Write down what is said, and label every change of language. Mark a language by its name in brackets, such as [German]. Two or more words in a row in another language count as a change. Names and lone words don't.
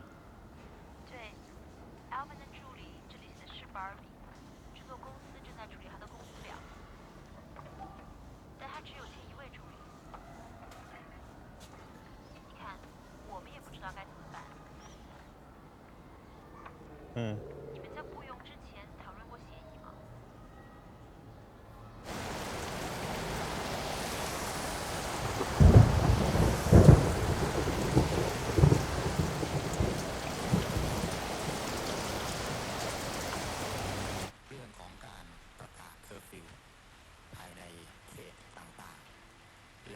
[Chinese] 对 ，Alvin 的助理这里写的是 Barbie， 制作公司正在处理他的公司表，但他只有签1位助理。你看，我们也不知道该怎么办。你们在雇佣之前讨论过协议吗？ [Thai] เรื่องของการประกาศเคอร์ฟิวภายในเขตต่างๆ